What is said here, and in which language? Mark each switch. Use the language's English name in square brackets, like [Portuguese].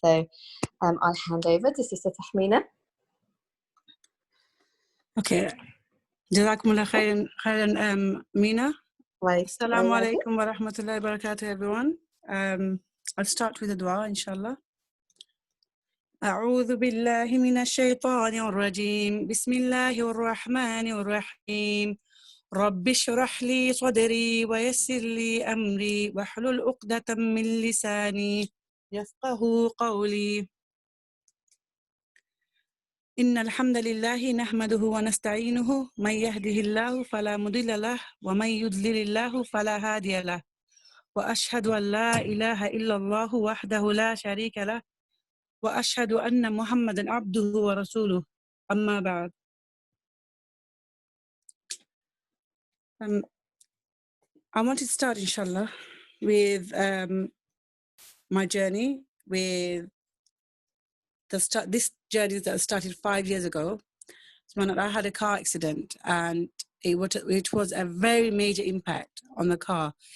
[English] So I'll hand over to Sister Tahmina. Okay. Jazakumullah khairan, Mina. Assalamu alaikum wa rahmatullahi wa barakatuh, everyone. I'll start with a dua, inshallah. [Arabic] أعوذ بالله من الشيطان الرجيم بسم الله الرحمن الرحيم رب اشرح لي صدري ويسر لي أمري واحلل عقدة من لساني يفقه قولي إن الحمد لله نحمده ونستعينه من يهده الله فلا مضل له ومن يضلل الله فلا هادي له وأشهد أن لا إله إلا الله وحده لا شريك له وأشهد أن محمدًا عبده ورسوله أما بعد. [English] I want to start, inshallah, with my journey with this journey that started 5 years ago. When I had a car accident, and it was a very major impact on the car.